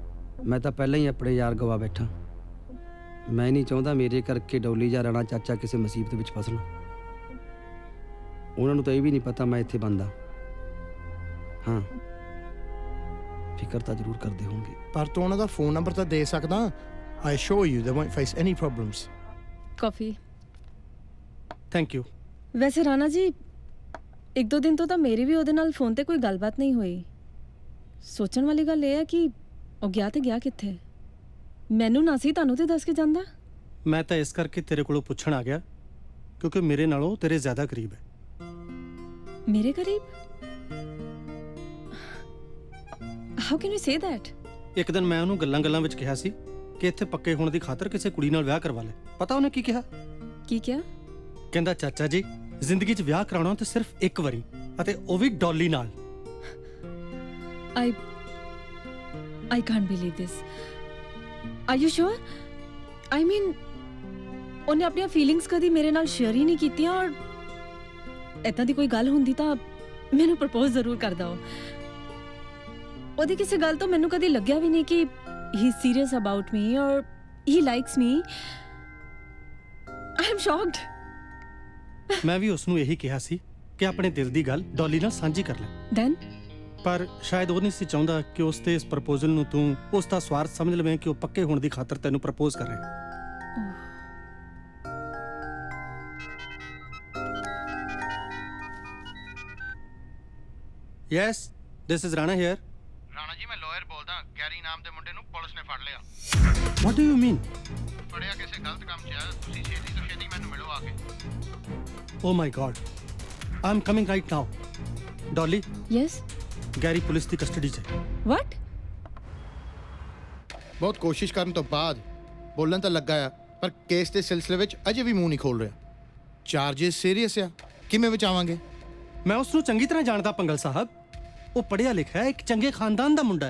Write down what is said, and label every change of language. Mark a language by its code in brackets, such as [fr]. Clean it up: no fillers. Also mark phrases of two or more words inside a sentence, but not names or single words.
[pa] ਨਹੀਂ ਮੈਂ ਤਾਂ ਪਹਿਲਾਂ ਹੀ ਆਪਣੇ ਯਾਰ ਗਵਾ ਬੈਠਾ। ਮੈਂ ਨਹੀਂ ਚਾਹੁੰਦਾ ਮੇਰੇ ਕਰਕੇ ਡੌਲੀ ਜਾਂ ਰਾਣਾ ਚਾਚਾ ਕਿਸੇ ਮੁਸੀਬਤ ਵਿੱਚ ਫਸਣ। ਉਹਨਾਂ ਨੂੰ ਤਾਂ ਇਹ ਵੀ ਨਹੀਂ ਪਤਾ ਮੈਂ ਇੱਥੇ ਬੰਦਾ ਹਾਂ। ਫਿਕਰ ਤਾਂ ਜ਼ਰੂਰ ਕਰਦੇ ਹੋਣਗੇ। ਪਰ ਤੂੰ ਉਹਨਾਂ ਦਾ ਫੋਨ ਨੰਬਰ ਤਾਂ ਦੇ ਸਕਦਾ। [en] I assure you they won't face any problems. [pa] ਕਾਫੀ। [en] thank you. [pa] ਵੈਸੇ ਰਾਣਾ ਜੀ, ਇੱਕ ਦੋ ਦਿਨ ਤੋਂ ਤਾਂ ਮੇਰੀ ਵੀ ਉਹਦੇ ਨਾਲ ਫੋਨ ਤੇ ਕੋਈ ਗੱਲਬਾਤ ਨਹੀਂ ਹੋਈ। ਸੋਚਣ ਵਾਲੀ ਗੱਲ ਇਹ ਹੈ ਕਿ ਉਹ ਗਿਆ ਤੇ ਗਿਆ ਕਿੱਥੇ? ਮੈਨੂੰ ਨਾ ਸੀ ਤੁਹਾਨੂੰ ਤੇ ਦੱਸ ਕੇ ਜਾਂਦਾ। ਮੈਂ ਤਾਂ ਇਸ ਕਰਕੇ ਤੇਰੇ ਕੋਲੋਂ ਪੁੱਛਣ ਆ ਗਿਆ ਕਿਉਂਕਿ ਮੇਰੇ ਨਾਲੋਂ ਤੇਰੇ ਜ਼ਿਆਦਾ ਕਰੀਬ ਹੈ। ਮੇਰੇ ਕਰੀਬ? [en] how can you say that? [pa] ਇੱਕ ਦਿਨ ਮੈਂ ਉਹਨੂੰ ਗੱਲਾਂ-ਗੱਲਾਂ ਵਿੱਚ ਕਿਹਾ ਸੀ ਕਿ ਇੱਥੇ ਪੱਕੇ ਹੋਣ ਦੀ ਖਾਤਰ ਕਿਸੇ ਕੁੜੀ ਨਾਲ ਵਿਆਹ ਕਰਵਾ ਲੈ। ਪਤਾ ਉਹਨੇ ਕੀ ਕਿਹਾ? ਕੀ ਕਿਹਾ? ਕਹਿੰਦਾ ਚਾਚਾ ਜੀ, ਜ਼ਿੰਦਗੀ 'ਚ ਵਿਆਹ ਕਰਾਉਣਾ ਤੇ ਸਿਰਫ ਇੱਕ ਵਾਰੀ, ਅਤੇ ਉਹ ਵੀ ਡੌਲੀ ਨਾਲ। [en] I can't believe this. Are you sure? I mean, [pa] ਉਹਨੇ ਆਪਣੀਆਂ ਫੀਲਿੰਗਸ ਕਦੀ ਮੇਰੇ ਨਾਲ ਸ਼ੇਅਰ ਹੀ ਨਹੀਂ ਕੀਤੀਆਂ, ਔਰ ਏਦਾਂ ਦੀ ਕੋਈ ਗੱਲ ਹੁੰਦੀ ਤਾਂ ਮੈਨੂੰ ਪ੍ਰਪੋਜ਼ ਜ਼ਰੂਰ ਕਰਦਾ ਉਹ। ਉਹਦੀ ਕਿਸੇ ਗੱਲ ਤੋਂ ਮੈਨੂੰ ਕਦੀ ਲੱਗਿਆ ਵੀ ਨਹੀਂ ਕਿ [en] he is serious about me or he likes me. I am shocked. [pa] ਮੈਂ ਵੀ ਉਸ ਨੂੰ ਇਹੀ ਕਿਹਾ ਸੀ ਕਿ ਆਪਣੇ ਦਿਲ ਦੀ ਗੱਲ ਡੌਲੀ ਨਾਲ ਸਾਂਝੀ ਕਰ ਲੈ। [en] Then? [pa] ਪਰ ਸ਼ਾਇਦ ਉਹ ਨਹੀਂ ਸੀ ਚਾਹੁੰਦਾ ਕਿ ਉਸ ਤੇ ਇਸ ਪ੍ਰਪੋਜ਼ਲ ਨੂੰ ਤੂੰ ਉਸ ਦਾ ਸਵਾਰਥ ਸਮਝ ਲਵੇਂ ਕਿ ਉਹ ਪੱਕੇ ਹੋਣ ਦੀ ਖਾਤਰ ਤੈਨੂੰ ਪ੍ਰਪੋਜ਼ ਕਰ ਰਿਹਾ। [en] Yes, this is Rana here. [pa] ਰਾਣਾ ਜੀ, ਮੈਂ ਲਾਇਰ ਬੋਲਦਾ। ਗੈਰੀ ਨਾਮ ਦੇ ਮੁੰਡੇ ਨੂੰ ਪੁਲਿਸ ਨੇ ਫੜ ਲਿਆ। [en] What do you mean? [pa] ਫੜਿਆ ਕਿਸੇ ਗਲਤ ਕੰਮ 'ਚ ਆ। ਤੁਸੀਂ ਛੇਤੀ ਤੋਂ ਛੇਤੀ ਮੈਨੂੰ ਮਿਲੋ ਆ ਕੇ। [en] Oh my God. I'm coming right now. Dolly? Yes? [pa] ਗੈਰੀ ਪੁਲਿਸ ਦੀ ਕਸਟਡੀ 'ਚ ਹੈ। [en] What? [pa] ਬਹੁਤ ਕੋਸ਼ਿਸ਼ ਕਰਨ ਤੋਂ ਬਾਅਦ ਬੋਲਣ ਤਾਂ ਲੱਗਾ ਆ, ਪਰ ਕੇਸ ਦੇ ਸਿਲਸਿਲੇ ਵਿੱਚ ਅਜੇ ਵੀ ਮੂੰਹ ਨਹੀਂ ਖੋਲ ਰਿਹਾ। ਚਾਰजेस ਸੀਰੀਅਸ ਆ, ਕਿਵੇਂ ਬਚਾਵਾਂਗੇ? ਮੈਂ ਉਸ ਨੂੰ ਚੰਗੀ ਤਰ੍ਹਾਂ ਜਾਣਦਾ ਪੰਗਲ ਸਾਹਿਬ। ਉਹ ਪੜ੍ਹਿਆ ਲਿਖਿਆ ਹੈ, ਇੱਕ ਚੰਗੇ ਖਾਨਦਾਨ ਦਾ ਮੁੰਡਾ ਹੈ।